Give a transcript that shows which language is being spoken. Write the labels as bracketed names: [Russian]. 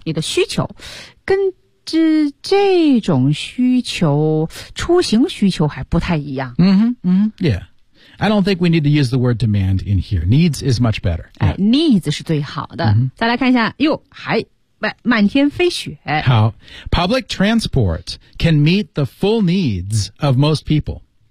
[Chinese] 你的需求跟这种需求出行需求还不太一样。 [English] Mm-hmm, mm-hmm. Yeah. I don't think we need to use the word demand in here. Needs is much better.、Yeah. [Chinese] 哎、needs 是最好的。 Mm-hmm. 再来看一下哟还满天飞雪。 [English] 好 Public transport can meet the full needs of most people.